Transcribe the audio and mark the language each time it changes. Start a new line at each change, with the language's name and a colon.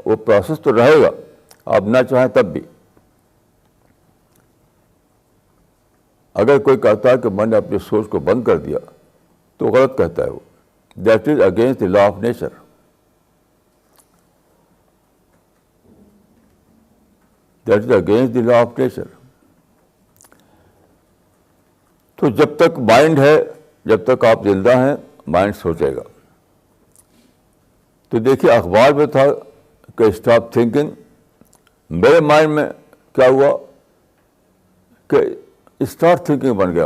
Urdu: وہ پروسیس تو رہے گا، آپ نہ چاہیں تب بھی. اگر کوئی کہتا ہے کہ میں نے اپنی سوچ کو بند کر دیا تو غلط کہتا ہے. وہ
English: That is against the law of nature. That is against the law of nature.
Urdu: تو جب تک مائنڈ ہے، جب تک آپ زندہ ہیں، مائنڈ سوچے گا. تو دیکھیے اخبار میں تھا کہ
English: stop thinking,
Urdu: میرے مائنڈ میں کیا ہوا کہ
English: start thinking
Urdu: بن گیا.